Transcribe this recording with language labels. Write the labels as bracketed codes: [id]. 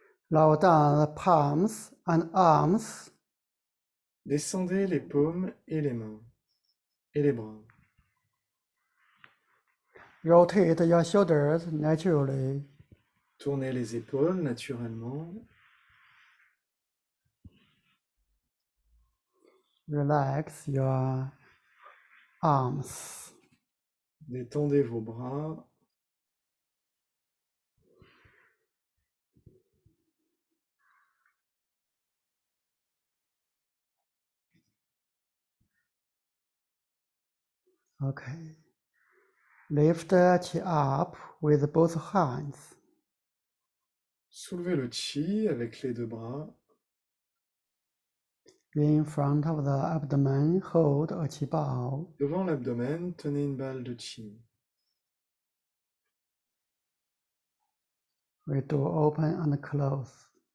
[en] Lower down the palms and arms. [fr] Descendez les paumes et les mains et les bras. [en] Rotate your shoulders naturally. [fr] Tournez les épaules naturellement. [en] Relax your arms. [fr] Détendez vos bras. [en] Okay. Lift the chi up with both hands. [fr] Soulevez le chi avec les deux bras. [en] In front of the abdomen, hold a chi bao. [fr] Devant l'abdomen, tenez une balle de chi. [en] We do open and close.